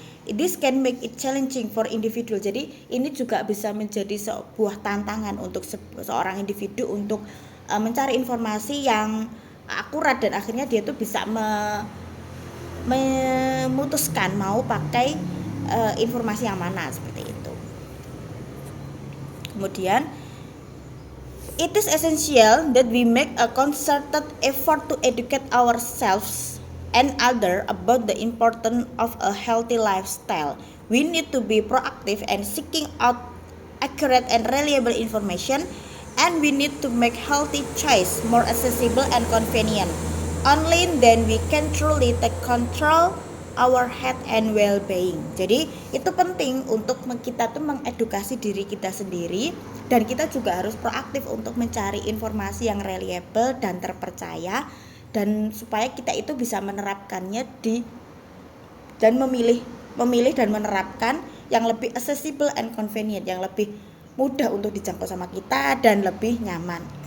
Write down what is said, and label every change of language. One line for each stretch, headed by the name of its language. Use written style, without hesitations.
English: This can make it challenging for individual.
Indonesian: Jadi ini juga bisa menjadi sebuah tantangan untuk seorang individu untuk mencari informasi yang akurat, dan akhirnya dia tuh bisa memutuskan mau pakai informasi yang mana seperti itu.
English: Kemudian it is essential that we make a concerted effort to educate ourselves and others about the importance of a healthy lifestyle. We need to be proactive and seeking out accurate and reliable information, and we need to make healthy choice more accessible and convenient. Only then we can truly take control our health and well-being.
Indonesian: Jadi itu penting untuk kita tuh mengedukasi diri kita sendiri, dan kita juga harus proaktif untuk mencari informasi yang reliable dan terpercaya, dan supaya kita itu bisa menerapkannya dan memilih dan menerapkan yang lebih
English: accessible and convenient,
Indonesian: yang lebih mudah untuk dijangkau sama kita dan lebih nyaman.